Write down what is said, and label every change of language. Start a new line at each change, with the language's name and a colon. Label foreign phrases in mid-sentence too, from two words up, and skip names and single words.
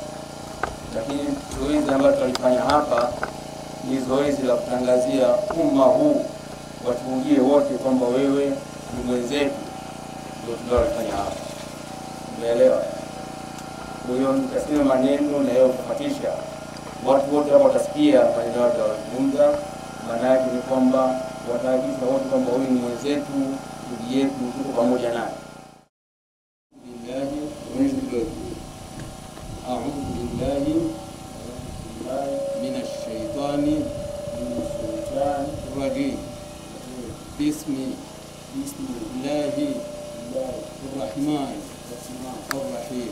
Swahili: Lakini zoezi ambalo tulifanya hapa ni zoezi la kutangazia umma huu watuungie wote kwamba wewe ni mwenzetu, ndio tunalofanya hapa. Umeelewa? Kwa hiyo nikasema maneno na yeye kufuatisha watu wote hapo watasikia maneno yao yanazungumza. Maana yake ni kwamba wataakisha wote kwamba huyu ni mwenzetu, ndugu yetu, tuko pamoja naye.
Arabic: أعوذ بالله من الشيطان الرجيم. بسم الله الرحمن الرحيم.